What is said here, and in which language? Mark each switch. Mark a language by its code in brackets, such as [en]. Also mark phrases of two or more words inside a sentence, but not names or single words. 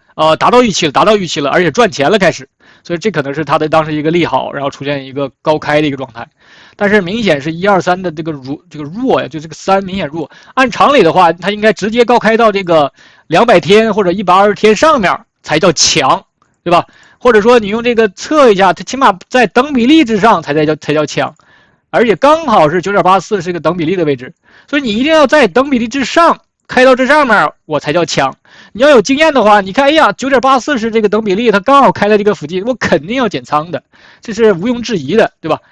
[zh] 達到預期了，而且賺錢了開始，所以這可能是它的當時一個利好，然後出現一個高開的一個狀態。但是明顯是123的這個弱呀，就這個3明顯弱。按常理的話，它應該直接高開到這個200天或者120天上面才叫強，對吧？或者說你用這個測一下，它起碼在等比例之上才叫強，而且剛好是 9.84 是一個等比例的位置，所以你一定要在等比例之上開到這上面，我才叫強。你要有經驗的話，你看，哎呀 9.84 是這個等比例，它剛好開在這個附近，我肯定要減倉的，這是毋庸置疑的，對吧？